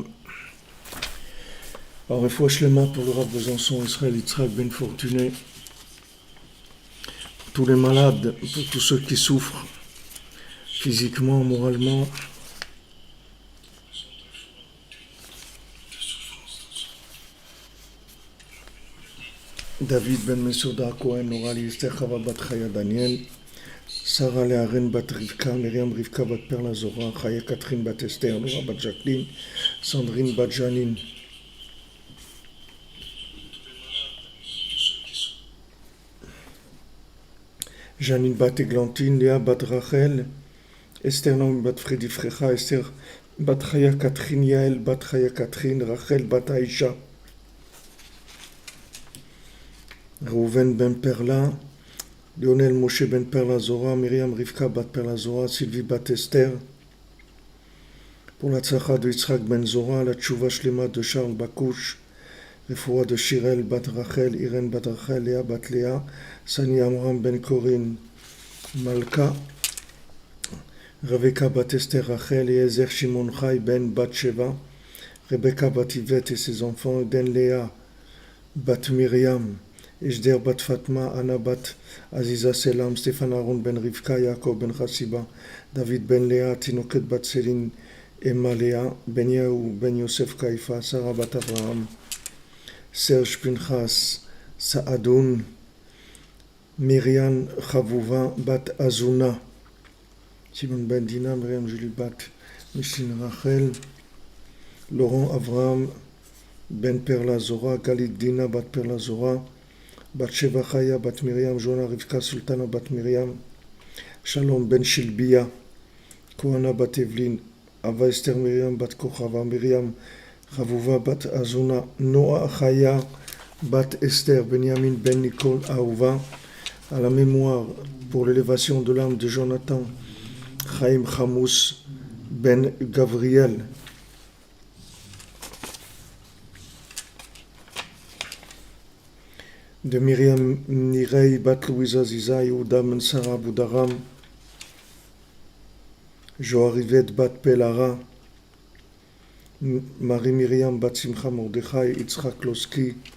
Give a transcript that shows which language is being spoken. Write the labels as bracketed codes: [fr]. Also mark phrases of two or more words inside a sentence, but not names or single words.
[fr] Alors [he] Refoua Shlema [fr] pour le Rav Besançon, Israël Yitzhak Ben Fortuné, pour tous les malades, pour tous ceux qui souffrent, physiquement, moralement. David ben Mesouda Cohen, Orali Esther Chava bat Chaya Daniel, Sarah Learen bat Rivka, Myriam Rivka bat Perla Zora, Chaya Catherine bat Esther, Laura bat Jacqueline, Sandrine bat Janine. Janine bat Églantine, Léa bat Rachel, Esther Naomi bat Freddy Frecha, Esther bat Chaya Catherine, Yael bat Chaya Catherine, Rachel bat Aïcha. Reuven ben Perla, Lionel Moshe ben Perla Zora, Myriam Rivka bat Perla Zora, Sylvie bat Esther. Pour la tzlacha de Yitzhak ben Zora, la [he] tchouva shlema [fr] de Charles Bakouche, Refoua de Shirel bat Rachel, Irène bat Rachel, Léa bat Léa, Sani Amram ben Corinne, Malka, Rebecca bat Esther Rachel, Ezer Shimon Chai ben bat Sheva, Rebecca bat Yvette et ses enfants, Eden Léa bat Myriam, Ejder bat Fatma, Anna bat Aziza Selam, Stéphane Aaron ben Rivka, Yaakov ben Chassiba, David ben Léa, Tinoket bat Céline, Emma Léa, Ben Yaou ben Yosef Kaifa, Sarah bat Abraham, Serge Pinchas, Saadoun, Myriam Chavouva bat Azuna, Simon ben Dina, Myriam Julie bat Michin Rachel, Laurent Avraham ben Perla Zora, Galit Dina bat Perla Zora, Bat Sheva Chaya bat Myriam, Joana Rivka Sultana bat Myriam, Shalom ben Shilbia, Kohana bat Evelyn, Ava Esther Myriam bat Kochava, Myriam Chavouva bat Azuna, Noah Chaya bat Esther, Benjamin ben Nicole Aouva, à la mémoire pour l'élévation de l'âme de Jonathan Chaim Chamous ben Gabriel. De Myriam Nirei bat Louisa Ziza, Yehuda ben Sarah Boudaram, Joarivet bat Pelara, Marie Myriam bat Simcha Mordechai, Yitzhak Loski.